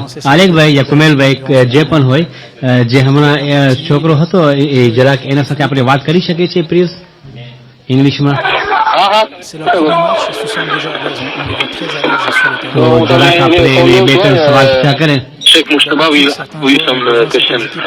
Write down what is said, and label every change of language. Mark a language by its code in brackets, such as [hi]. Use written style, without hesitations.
[gu] આલેખ ભાઈ યા કુમેલ ભાઈ જે પણ હોય જે હમણાં છોકરો હતો એ જરાક એના સાથે આપણે વાત કરી શકીએ છીએ પ્લીઝ ઇંગ્લિશમાં [fr] C'est leur premier match, ils se sentent déjà à l'aise, on les voit très à l'aise sur le terrain. [gu] તો જરાક આપણે એને બે ત્રણ સવાલ પૂછ્યા કરે. [en] Sheikh Mustafa, oui, some questions.